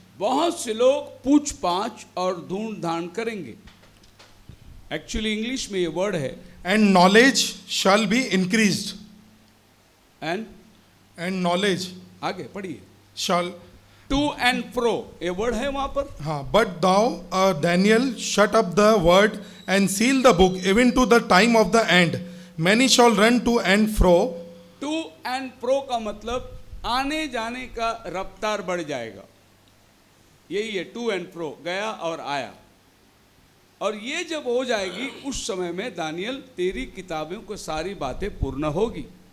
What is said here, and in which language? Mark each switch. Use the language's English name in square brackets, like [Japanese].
[Hindi] बहुत से लोग पूछ-पाछ और ढूंढ-ढांड करेंगे। एक्चुअली इंग्लिश में ये वर्ड है [English] And knowledge shall be increased. And knowledge [Hindi] आगे पढ़िए, [English] shall to and fro, [Hindi] ये वर्ड है वहां पर। [English] हाँ, but thou Daniel shut up the word and seal the book even to the time of the end. Many shall run to and fro. To and fro [Hindi] का मतलब आने जाने का रफ्तार बढ़ जाएगा, यही है टू एंड फ्रो, गया और आया। और ये जब हो जाएगी उस समय में दानियल तेरी किताबों को सारी बातें पूर्ण होगी।